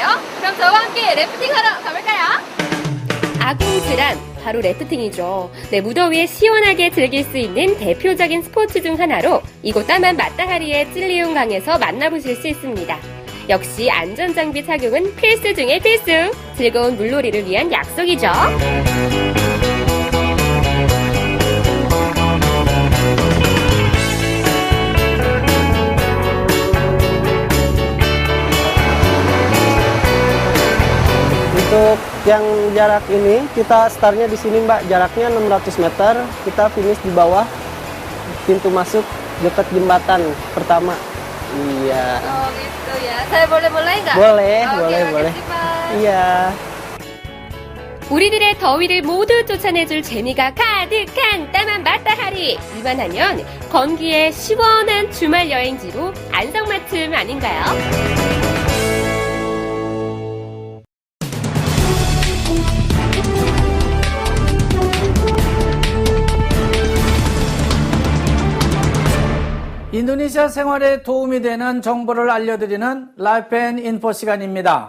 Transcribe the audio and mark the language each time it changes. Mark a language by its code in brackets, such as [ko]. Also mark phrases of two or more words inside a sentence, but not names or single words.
[ko] 그럼 저와 함께 래프팅하러 가볼까요? 아궁즈람, 바로 래프팅이죠. 네, 무더위에 시원하게 즐길 수 있는 대표적인 스포츠 중 하나로 이곳 따만 마타하리의 찔리운 강에서 만나보실 수 있습니다. 역시 안전장비 착용은 필수 중의 필수. 즐거운 물놀이를 위한 약속이죠. [id] Untuk yang jarak ini kita startnya di sini Mbak, jaraknya 600 meter, kita finish di bawah pintu masuk dekat jembatan pertama. Iya. Oh gitu ya. Saya boleh nggak? Boleh, Oke, boleh. makasih, Pak. Iya. [ko] 우리들의 더위를 모두 쫓아내줄 재미가 가득한 따만 마타하리. 이만하면 건기에 시원한 주말 여행지로 안성맞춤 아닌가요? 인도네시아 생활에 도움이 되는 정보를 알려드리는 라이프 앤 인포 시간입니다.